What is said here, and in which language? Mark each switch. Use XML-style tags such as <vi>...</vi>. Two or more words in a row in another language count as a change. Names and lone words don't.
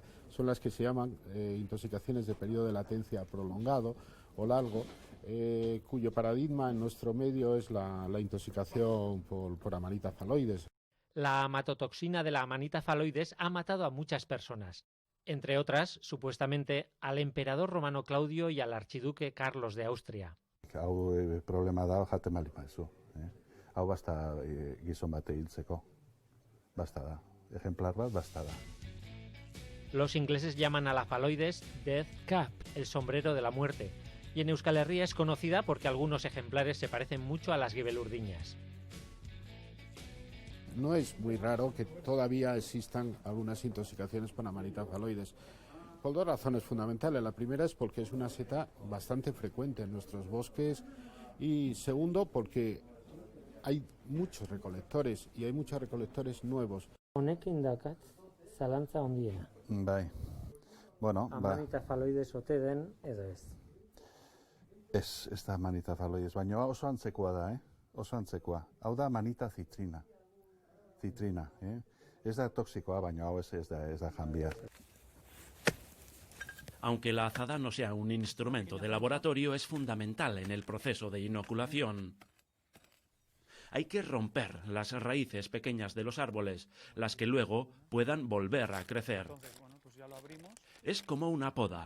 <es>Son las que se llaman intoxicaciones de periodo de latencia prolongado o largo, cuyo paradigma en nuestro medio es la intoxicación por Amanita phalloides. La amatotoxina de la Amanita phalloides ha matado a muchas personas. Entre otras, supuestamente, al emperador romano Claudio y al archiduque Carlos de Austria.</es> <eu>Hau problema da jaten bali maizu. Hau basta gizon bate hiltzeko. Basta da. Ejemplar bat basta da.</eu> <es>Los ingleses llaman a la phalloides</es> <en>Death Cap,</en> <es>el sombrero de la muerte, y en Euskal Herria es conocida porque algunos ejemplares se parecen mucho a las gibelurdiñas. No es muy raro que todavía existan algunas intoxicaciones por Amanita phalloides, por 2 razones fundamentales. La primera es porque es una seta bastante frecuente en nuestros bosques y segundo porque hay muchos recolectores y hay muchos recolectores nuevos.</es> <eu>Honekin dakat zalantza handiena. Bai. Bueno, Amanita faloides ote den edo ez. Ez da amanita faloides, baina oso antzekoa da, oso antzekoa. Hau da amanita citrina. Citrina, Ez da toxikoa, baina hau ez da janbia.</eu> <es>Aunque la azada no sea un instrumento de laboratorio, es fundamental en el proceso de inoculación. Hay que romper las raíces pequeñas de los árboles, las que luego puedan volver a crecer. Es como una poda.</es>